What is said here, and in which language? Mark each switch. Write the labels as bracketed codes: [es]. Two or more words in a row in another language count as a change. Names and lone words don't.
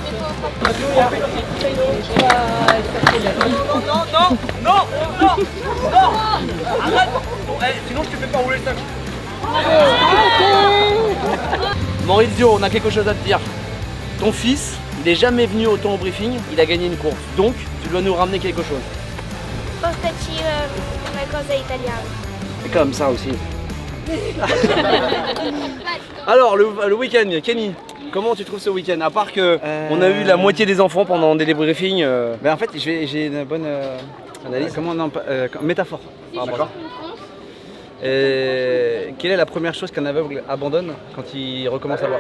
[fr] Sinon je te fais pas rouler le sac. Maurizio, on a quelque chose à te dire. Ton fils, il est jamais venu autant au briefing, il a gagné une course. Donc, tu dois nous ramener quelque chose. [it] Portaci una cosa italiana. [fr] C'est comme ça aussi. Alors, le week-end, Kenny, comment tu trouves ce week-end? À part que on a eu la moitié des enfants pendant des débriefings. En fait, j'ai une bonne analyse. Métaphore. D'accord. Quelle est la première chose qu'un aveugle abandonne quand il recommence à voir?